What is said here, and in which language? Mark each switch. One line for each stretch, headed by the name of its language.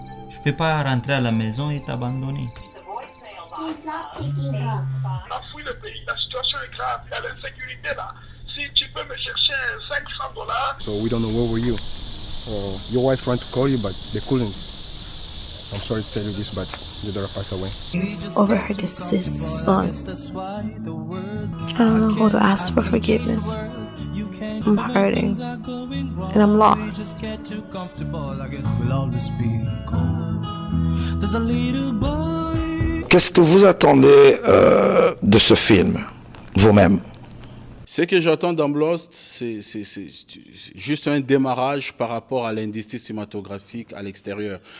French: Je peux pas rentrer à la maison et t'abandonner.
English: He's not picking up.
French: La fouille le pays, la situation est grave, il y a l'insécurité là. Si tu peux me chercher $500.
English: So we don't know where were you. Your wife tried to call you, but they couldn't. I'm sorry to tell you this, but your daughter passed away. Over her deceased son. I don't know how to ask for forgiveness. I'm hurting. And I'm lost.
French: Qu'est-ce que vous attendez de ce film, vous-même? Ce que j'attends dans Lost, c'est juste un démarrage par rapport à l'industrie cinématographique à l'extérieur.